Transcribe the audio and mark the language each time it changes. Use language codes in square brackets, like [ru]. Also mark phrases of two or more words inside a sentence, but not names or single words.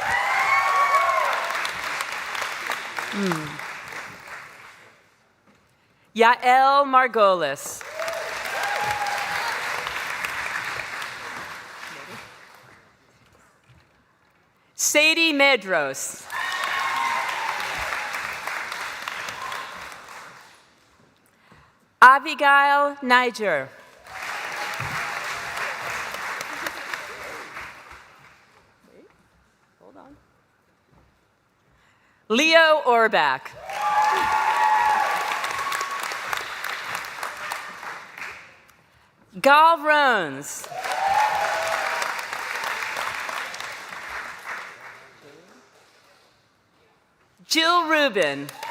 [en] Yael Margolis. Sadie Medros. Abigail Niger. Hold on. Leo Orbach. Gal Rones. Jill Rubin.